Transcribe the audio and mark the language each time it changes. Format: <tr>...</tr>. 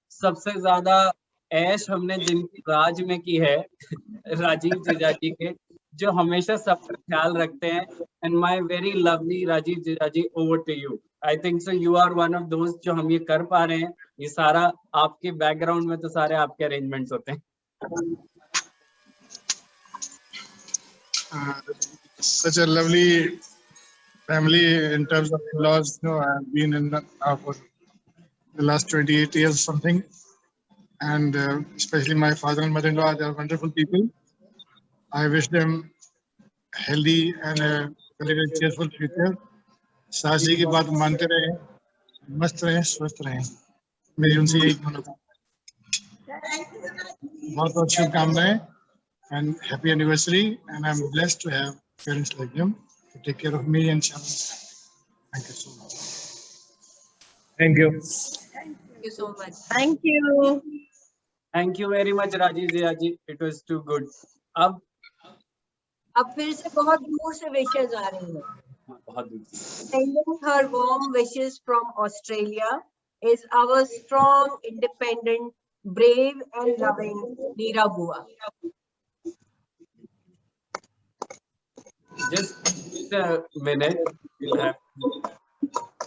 <hi>सबसे ज्यादा ऐश हमने जिनकी राज में की है राजीव तेजा जी के, जो हमेशा सबका ख्याल रखते हैं।</hi> <en>And my very lovely Rajiv Teja ji, over to you. I think so you are one of दोस्त</en> <hi>जो हम ये कर पा रहे हैं। ये सारा आपके बैकग्राउंड में तो सारे आपके अरेंजमेंट्स होते हैं।</hi> <en>Such a lovely family in terms of in-laws. You know, I've been in for the last 28 years or something, and especially my father and mother-in-law, they are wonderful people. I wish them healthy and a very, very cheerful future.</en> <hi>सास जी की बात मानते रहे, मस्त रहे, स्वस्थ रहे, मेरी उनसे यही मनोकामना। बहुत बहुत शुभकामनाएं</hi> <en>and happy anniversary, and I'm blessed to have parents like them to take care of me and Shyam. Thank you so much. Thank you. Thank you so much. Thank you. Thank you very much Rajiv ji, it was too good.</en> <hi>अब फिर से बहुत दूर से विशेष आ रही हैं। बहुत दूर।</hi> <en>Sending her warm wishes from Australia is our strong, independent, brave and loving Meera Bua. Just a minute, we'll have</en>